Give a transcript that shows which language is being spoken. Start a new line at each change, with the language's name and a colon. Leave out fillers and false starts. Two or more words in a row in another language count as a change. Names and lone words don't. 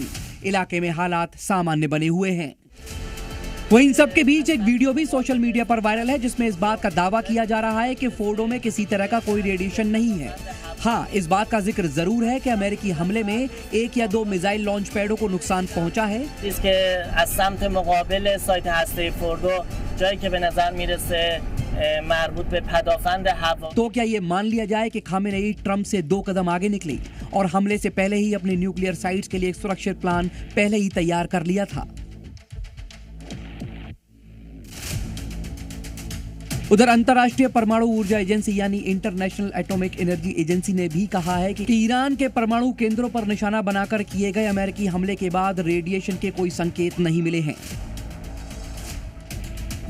Hindi: इलाके में हालात सामान्य बने हुए हैं। वहीं इन सब के बीच एक वीडियो भी
English: social media
Hindi: पर वायरल है जिसमें इस बात का दावा किया जा रहा है कि फोर्डो में किसी तरह का कोई रेडिएशन नहीं है। हाँ, इस बात का जिक्र जरूर है कि अमेरिकी हमले में 1 या 2
English: missile launch
Hindi: पैडों को नुकसान पहुंचा है।
Persian: इसके از سمت مقابل سایت هسته فوردو جایی که به نظر میرسه مربوط به پدافند هوا।
Hindi: तो क्या ये मान लिया जाए कि खामेनेई ट्रंप से 2 कदम आगे निकले और हमले से पहले ही अपने
English: nuclear sites
Hindi: के लिए एक सुरक्षित प्लान पहले ही तैयार कर लिया था? उधर अंतर्राष्ट्रीय परमाणु ऊर्जा एजेंसी यानी इंटरनेशनल एटॉमिक एनर्जी एजेंसी ने भी कहा है कि ईरान के परमाणु केंद्रों पर निशाना बनाकर किए गए अमेरिकी हमले के बाद रेडिएशन के कोई संकेत नहीं मिले हैं।